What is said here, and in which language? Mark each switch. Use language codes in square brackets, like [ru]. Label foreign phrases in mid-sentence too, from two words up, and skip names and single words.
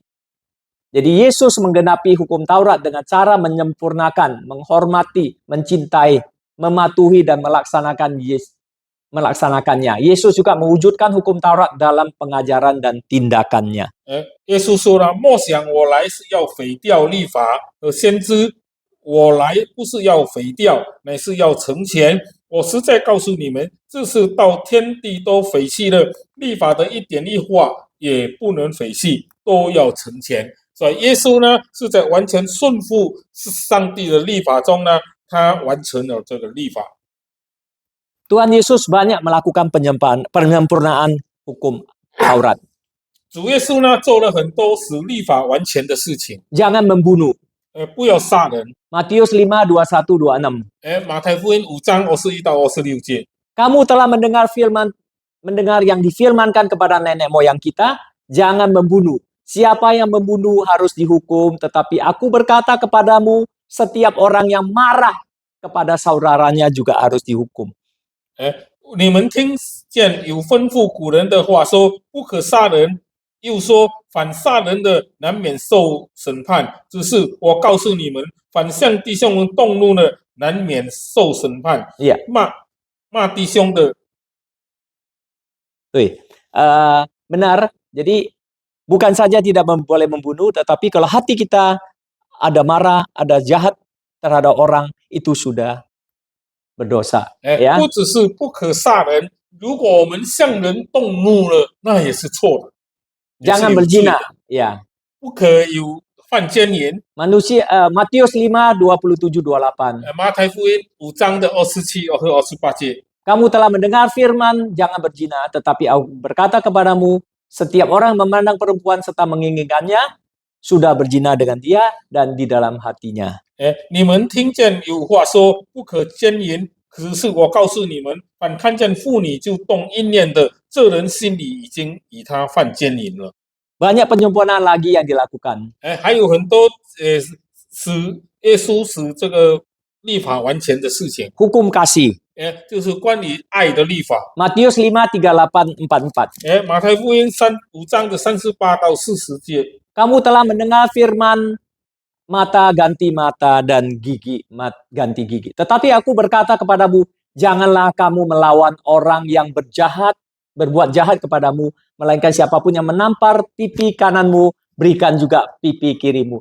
[id] Jadi Yesus menggenapi hukum Taurat dengan cara menyempurnakan, menghormati, mencintai, mematuhi dan melaksanakannya. Yesus juga mewujudkan hukum Taurat dalam pengajaran dan tindakannya. [zh] 耶稣说了：“莫想我来是要废掉律法和先知，我来不是要废掉，乃是要成全。我实在告诉你们，这是到天地都废弃了，律法的一点一画也不能废弃，都要成全。” 所以耶稣呢是在完全顺服上帝的律法中呢，他完成了这个律法。 [id] Tuhan Yesus banyak melakukan penyempurnaan hukum Taurat. [zh] 主耶稣呢做了很多使律法完全的事情， [id] Jangan membunuh. [zh] 不要杀人。 [id] Matius 5, 21, 26. [zh] 马太福音5章21到26节。 [id] Kamu telah mendengar yang difirmankan kepada nenek moyang kita, jangan membunuh. Siapa yang membunuh harus dihukum, tetapi aku berkata kepadamu, setiap orang yang marah kepada saudaranya juga harus dihukum. [zh] 你们听见有吩咐古人的话说，不可杀人，又说反杀人的难免受审判。只是我告诉你们，反向弟兄们动怒的难免受审判。 [id] Iya. [zh] 骂弟兄的， [id] Benar. Jadi bukan saja tidak boleh membunuh, tetapi kalau hati kita ada marah, ada jahat terhadap orang, itu sudah berdosa. Ya. [zh] 不只是不可杀人，如果我们向人动怒了，那也是错的。 [id] Jangan berzina. Ya. [zh] 不可有犯奸淫。 [id] Matius 5, 27, 28. [zh] 马太福音5章的27和28节。 [id] Kamu telah mendengar firman, jangan berzina, tetapi aku berkata kepadamu, setiap orang memandang perempuan serta menginginkannya, sudah berzina dengan dia dan di dalam hatinya. [zh] 你们听见有话说不可奸淫，可是我告诉你们，凡看见妇女就动淫念的，这人心里已经与他犯奸淫了。 [id] Banyak penyempurnaan lagi yang dilakukan. [zh] 还有很多使耶稣使这个律法完全的事情。 [id] Hukum kasih. [zh] 就是关于爱的律法。 [id] Matius 5, 38, 44. [zh] 马太福音5章的38到40节。 [id] Kamu telah mendengar firman mata ganti mata dan gigi ganti gigi. Tetapi aku berkata kepadamu, janganlah kamu melawan orang yang berbuat jahat kepadamu, melainkan siapapun yang menampar pipi kananmu, berikan juga pipi kirimu.